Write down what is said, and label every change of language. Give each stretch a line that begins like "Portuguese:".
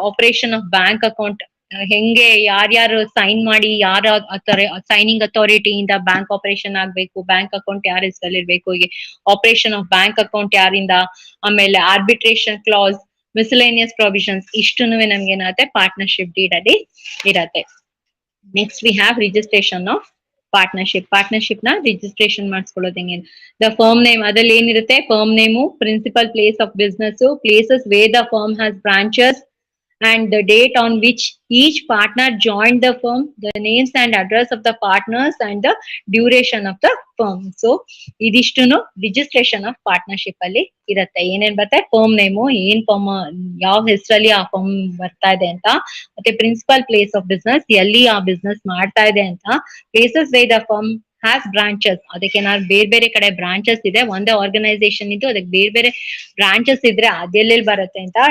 Kannada: Operation of bank account, ಹೆಂಗೆ ಯಾರ್ಯಾರು sign ಮಾಡಿ, ಯಾರ ಸೈನಿಂಗ್ ಅಥಾರಿಟಿಯಿಂದ ಬ್ಯಾಂಕ್ ಆಪರೇಷನ್ ಆಗ್ಬೇಕು, ಬ್ಯಾಂಕ್ ಅಕೌಂಟ್ ಯಾರ ಹೆಸರಲ್ಲಿ ಇರ್ಬೇಕು, ಆಪರೇಷನ್ ಆಫ್ ಬ್ಯಾಂಕ್ ಅಕೌಂಟ್ ಯಾರಿಂದ. ಆಮೇಲೆ ಆರ್ಬಿಟ್ರೇಷನ್ ಕ್ಲಾಸ್, ಮಿಸಲೇನಿಯಸ್ ಪ್ರೊವಿಷನ್ಸ್, ಇಷ್ಟುನು ನಮ್ಗೆ ಏನಾಗುತ್ತೆ ಪಾರ್ಟ್ನರ್ಶಿಪ್ ಡೀಡ್ ಅಲ್ಲಿ ಇರತ್ತೆ.
English: Next we have registration of partnership.
Kannada: Partnership ನ ರಿಜಿಸ್ಟ್ರೇಷನ್ ಮಾಡಿಸ್ಕೊಳ್ಳೋದು ಹೆಂಗೆ.
English: the firm name,
Kannada: ಅದ್ರಲ್ಲಿ ಏನಿರುತ್ತೆ firm name,
English: Principal place of business, places where the firm has branches and the date on which each partner joined the firm, the names and address of the partners and the duration of the firm.
Kannada: So ಇದಿಷ್ಟುನು registration of partnership ಅಲ್ಲಿ ಇರುತ್ತೆ. ಏನೇನ್ ಬರುತ್ತೆ, firm name, ಏನ್ firm ಯಾವ ಹೆಸರಲ್ಲಿ ಆ firm ಬರ್ತಾ ಇದೆ ಅಂತ, ಮತ್ತೆ ಪ್ರಿನ್ಸಿಪಲ್ ಪ್ಲೇಸ್ ಆಫ್ ಬಿಸ್ನೆಸ್, ಎಲ್ಲಿ ಆ ಬಿಸ್ನೆಸ್ ಮಾಡ್ತಾ ಇದೆ ಅಂತ, places way the firm has branches, ಅದಕ್ಕೆ ನಾವು ಬೇರೆ ಬೇರೆ ಕಡೆ ಬ್ರಾಂಚಸ್ ಇದೆ, ಒಂದೇ ಆರ್ಗನೈಸೇಷನ್ ಇದ್ದು ಅದಕ್ಕೆ ಬೇರೆ ಬೇರೆ ಬ್ರಾಂಚಸ್ ಇದ್ರೆ ಅದೆಲ್ಲೆಲ್ಲಿ ಬರುತ್ತೆ ಅಂತ.